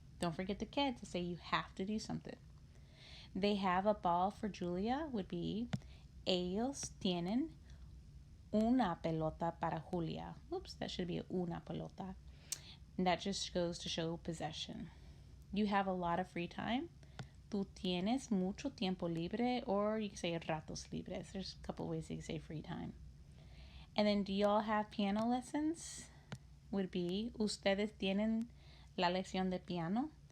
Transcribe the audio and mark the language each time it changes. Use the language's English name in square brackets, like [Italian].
[English] Don't forget the que to say you have to do something. They have a ball for Julia would be [Spanish] ellos tienen una pelota para Julia. [English] Oops, that should be [Spanish] una pelota. [English] And that just goes to show possession. You have a lot of free time. [Spanish] Tú tienes mucho tiempo libre, [English] or you can say [Spanish] ratos libres. [English] There's a couple ways you can say free time. And then, do y'all have piano lessons? Would be, [Spanish] ustedes tienen la lección de piano.